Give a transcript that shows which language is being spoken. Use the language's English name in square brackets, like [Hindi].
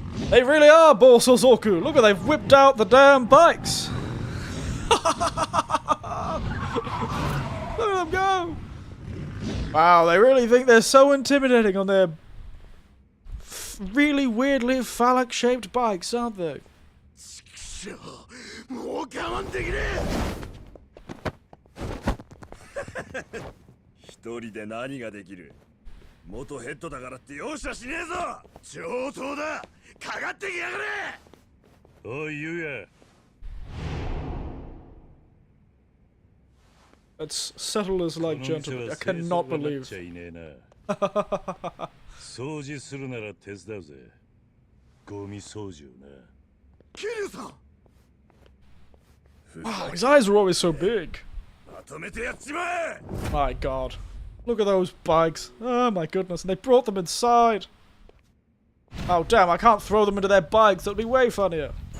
[English] They really are Bosozoku! Look at they've whipped out the damn bikes! Look at them go! Wow, they really think they're so intimidating on their really weirdly phallic-shaped bikes, aren't they? [Japanese] もう我慢できねえ一人で何ができる元ヘッドだからって容赦しねえぞ上等だかかってきやがれおいゆうや [English] Let's settle this like gentlemen. I cannot believe. [Japanese] 掃除するなら手伝うぜゴミ掃除をな桐生さん [English] Wow, his eyes are always so big. [Japanese] まとめてやっちまえ [English] My god. Look at those bikes. Oh my goodness. And they brought them inside. Oh damn, I can't throw them into their bikes. That'll be way funnier.